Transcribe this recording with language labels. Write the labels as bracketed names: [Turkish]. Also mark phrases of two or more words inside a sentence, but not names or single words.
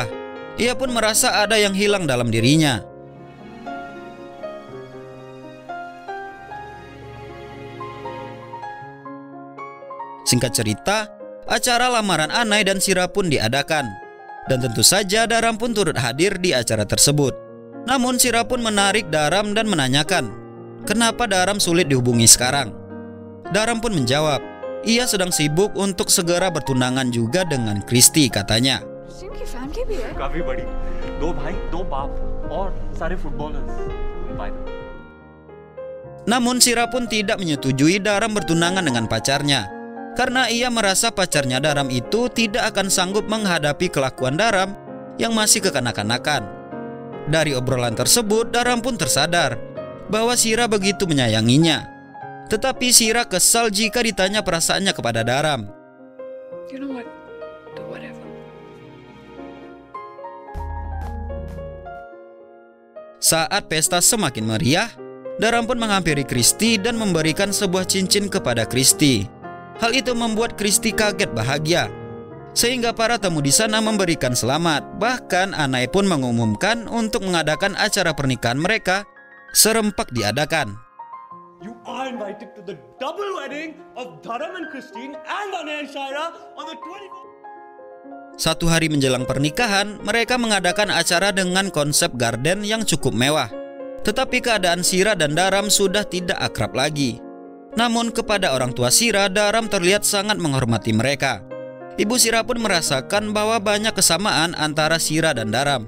[Indonesian] Ia pun merasa ada yang hilang dalam dirinya. Singkat cerita, acara lamaran Anai dan Sira pun diadakan. Dan tentu saja Daram pun turut hadir di acara tersebut. Namun Sira pun menarik Daram dan menanyakan, kenapa Daram sulit dihubungi sekarang? Daram pun menjawab, ia sedang sibuk untuk segera bertunangan juga dengan Christy katanya. [Hindi] उनकी फैमिली भी है। काफी बड़ी, 2 भाई 2 बाप और सारे फुटबॉलर्स। [Indonesian] Namun Sira pun tidak menyetujui Daram bertunangan dengan pacarnya. Karena ia merasa pacarnya Daram itu tidak akan sanggup menghadapi kelakuan Daram yang masih kekanak-kanakan. Dari obrolan tersebut, Daram pun tersadar bahwa Sira begitu menyayanginya. Tetapi Sira kesal jika ditanya perasaannya kepada Daram. [English] You know what? Do whatever. [Indonesian] Saat pesta semakin meriah, Daram pun menghampiri Christy dan memberikan sebuah cincin kepada Christy. Hal itu membuat Christy kaget bahagia. Sehingga para tamu di sana memberikan selamat. Bahkan Anai pun mengumumkan untuk mengadakan acara pernikahan mereka serempak diadakan. [English] You are invited to the double wedding of Dharam and Christine and Anay and Shaira on the 24th. [Indonesian] 1 hari menjelang pernikahan, mereka mengadakan acara dengan konsep garden yang cukup mewah. Tetapi keadaan Shira dan Dharam sudah tidak akrab lagi. Namun kepada orang tua Shira, Dharam terlihat sangat menghormati mereka. Ibu Shira pun merasakan bahwa banyak kesamaan antara Shira dan Dharam.